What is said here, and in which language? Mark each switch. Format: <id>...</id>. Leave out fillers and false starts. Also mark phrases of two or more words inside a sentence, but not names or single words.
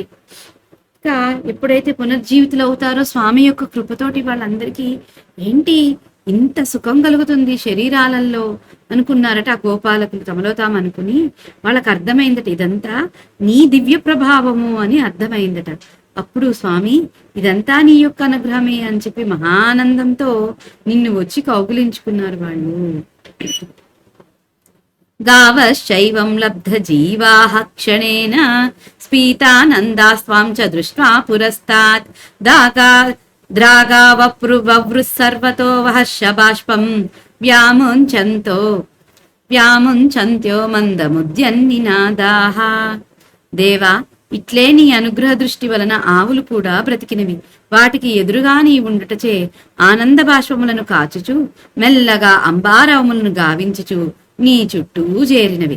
<te>ఇంకా ఎప్పుడైతే పునర్జీవితులు అవుతారో స్వామి యొక్క కృపతోటి వాళ్ళందరికీ ఏంటి ఇంత సుఖం కలుగుతుంది శరీరాలలో అనుకున్నారట ఆ గోపాలకులు తమలో తాము అనుకుని. వాళ్ళకి అర్థమైందట ఇదంతా నీ దివ్య ప్రభావము అని అర్థమైందట. అప్పుడు స్వామి ఇదంతా నీ యొక్క అనుగ్రహమే అని చెప్పి మహానందంతో నిన్ను వచ్చి కౌగులించుకున్నారు వాళ్ళు.</te> <sa>गावश्चैवं लब्धजीवाः क्षणेन स्फीतानन्दास्त्वां च दृष्ट्वा पुरस्तात् द्रागावप्रुववृः सर्वतो वहर्षबाष्पं వ్యాముంచంత్యో మందముద్యన్నినాదాః.</sa> <te>దేవా, ఇట్లే నీ అనుగ్రహ దృష్టి వలన ఆవులు కూడా బ్రతికినవి. వాటికి ఎదురుగా నీ ఉండుటచే ఆనంద బాష్పములను కాచుచు మెల్లగా అంబారవములను గావించుచు నీ చుట్టూ చేరినవి.</te>